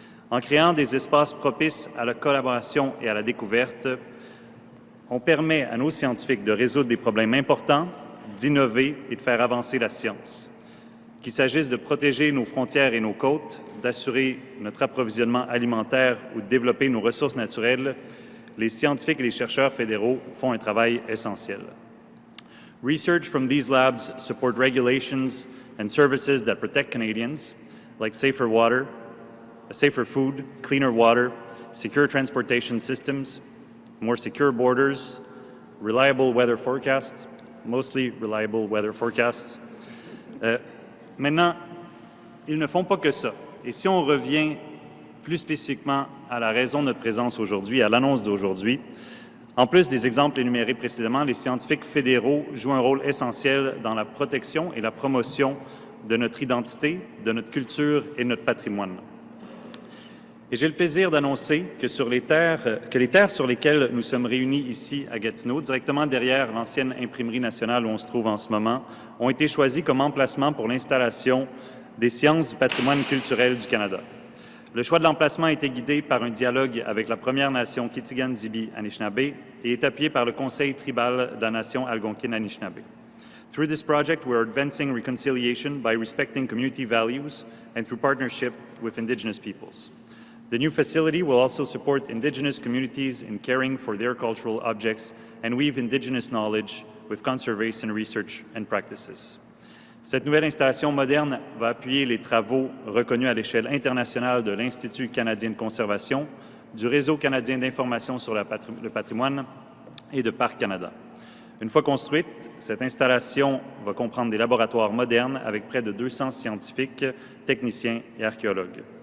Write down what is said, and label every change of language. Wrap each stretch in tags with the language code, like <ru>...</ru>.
<fr>En créant des espaces propices à la collaboration et à la découverte, on permet à nos scientifiques de résoudre des problèmes importants, d'innover et de faire avancer la science. Qu'il s'agisse de protéger nos frontières et nos côtes, d'assurer notre approvisionnement alimentaire ou de développer nos ressources naturelles, les scientifiques et les chercheurs fédéraux font un travail essentiel.</fr> <en>Research from these labs support regulations and services that protect Canadians, like safer water, safer food, cleaner water, secure transportation systems, more secure borders, reliable weather forecasts, mostly reliable weather forecasts.</en> <fr>Maintenant, ils ne font pas que ça. Et si on revient plus spécifiquement à la raison de notre présence aujourd'hui, à l'annonce d'aujourd'hui, en plus des exemples énumérés précédemment, les scientifiques fédéraux jouent un rôle essentiel dans la protection et la promotion de notre identité, de notre culture et de notre patrimoine. Et j'ai le plaisir d'annoncer que les terres sur lesquelles nous sommes réunis ici à Gatineau, directement derrière l'ancienne imprimerie nationale où on se trouve en ce moment, ont été choisies comme emplacement pour l'installation des sciences du patrimoine culturel du Canada. Le choix de l'emplacement a été guidé par un dialogue avec la Première Nation Kitigan-Zibi-Anishinaabe et est appuyé par le Conseil tribal de la Nation Algonquin-Anishinaabe.</fr> <en>Through this project, we are advancing reconciliation by respecting community values and through partnership with Indigenous peoples. The new facility will also support Indigenous communities in caring for their cultural objects and weave Indigenous knowledge with conservation research and practices.</en> <fr>Cette nouvelle installation moderne va appuyer les travaux reconnus à l'échelle internationale de l'Institut canadien de conservation, du Réseau canadien d'information sur le patrimoine et de Parc Canada. Une fois construite, cette installation va comprendre des laboratoires modernes avec près de 200 scientifiques, techniciens et archéologues.</fr>